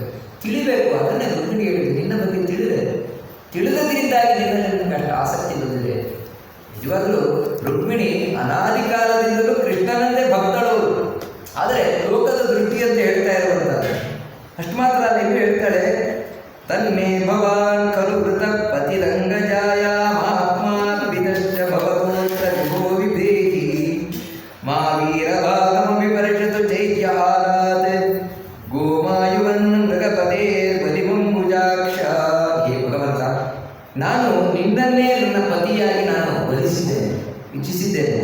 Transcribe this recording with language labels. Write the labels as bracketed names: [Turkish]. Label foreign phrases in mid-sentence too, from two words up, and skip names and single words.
[Kannada] ತಿಳಿಬೇಕು, ಅದನ್ನೇ ರುಕ್ಮಿಣಿ ಹೇಳಿದೆ, ನಿನ್ನ ಬಗ್ಗೆ ತಿಳಿದದ್ರಿಂದಾಗಿ ನಿನ್ನಲ್ಲಿ ನಿಮಗೆ ಅಷ್ಟು ಆಸಕ್ತಿ ಬಂದಿದೆ. ನಿಜವಾಗಲೂ ರುಕ್ಮಿಣಿ ಅನಾದಿ ಕಾಲದಿಂದಲೂ ಕೃಷ್ಣನಂದೇ ಭಕ್ತಳವರು. ಆದರೆ ಲೋಕದ ದೃಷ್ಟಿ ಅಂತ ಹೇಳ್ತಾ ಇರುವಂಥದ್ದು. ಅಷ್ಟು ಮಾತ್ರ ಅಲ್ಲ, ಇನ್ನು ಹೇಳ್ತಾಳೆ, [Sanskrit] ತನ್ಮೇ ಭವಾನ್ ಖಲು ವೃತ ಪತಿರಂಗಜಾಯ ಮಹಾತ್ಮಾದ್ವಿದಶ್ಚ ಭವತೋತ್ರ ವಿಭೋ ವಿಭೇಹಿ ಮಾ ವೀರಭಾಗಮಿ ಪರಿಷತು ಚೈತ್ಯಾರಾತ್ ಗೋಮಾಯುವನ್ ಮೃಗಪದೇ ಬಲಿಮಂಬುಜಾಕ್ಷ. [Kannada] ಹೇ ಭಗವಂತ, ನಾನು ನಿನ್ನನ್ನೇ ನನ್ನ ಪತಿಯಾಗಿ ನಾನು ಬಲಿಸಿದ್ದೇನೆ, ಇಚ್ಛಿಸಿದ್ದೇನೆ.